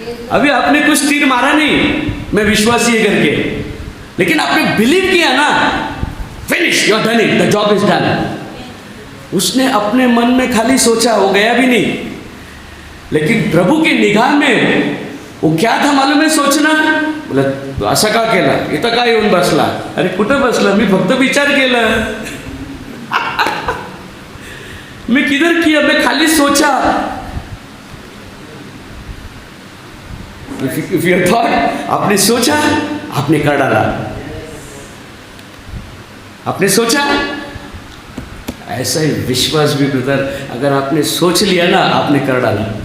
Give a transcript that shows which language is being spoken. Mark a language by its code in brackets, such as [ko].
[hi] अभी आपने कुछ तीर मारा नहीं, मैं विश्वासी है करके, लेकिन आपने बिलीव किया ना, [en] Finish, you are done it, the job is done. [hi] उसने अपने मन में खाली सोचा, वो गया भी नहीं, लेकिन प्रभु की निगाह में वो क्या था मालूम है? सोचना। [mr] बोला तू असं का केलं, इथं काय येऊन बसला? अरे कुठं बसला, मी फक्त विचार केला। [hi] मैं किधर किया, मैं खाली सोचा। [en] If you thought, [hi] आपने सोचा, आपने कर डाला। आपने सोचा, ऐसा ही विश्वास भी ब्रदर, अगर आपने सोच लिया ना, आपने कर डाला।